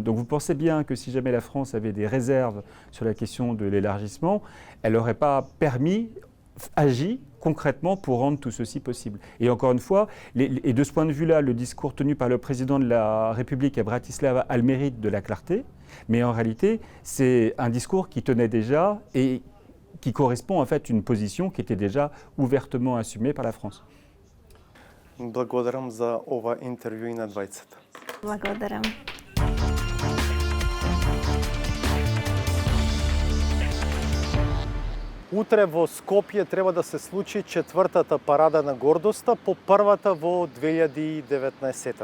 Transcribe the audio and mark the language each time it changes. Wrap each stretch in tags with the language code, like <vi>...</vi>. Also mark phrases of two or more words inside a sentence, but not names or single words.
<fr>Donc vous pensez bien que si jamais la France avait des réserves sur la question de l'élargissement, elle n'aurait pas agi concrètement pour rendre tout ceci possible. Et encore une fois, et de ce point de vue-là, le discours tenu par le président de la République à Bratislava a le mérite de la clarté, mais en réalité, c'est un discours qui tenait déjà et qui correspond en fait à une position qui était déjà ouvertement assumée par la France.</fr> <mk>Благодарам за ова интервју и на двајцата. Благодарам. Утре во Скопје треба да се случи четвртата парада на гордоста по првата во 2019-тата.</mk>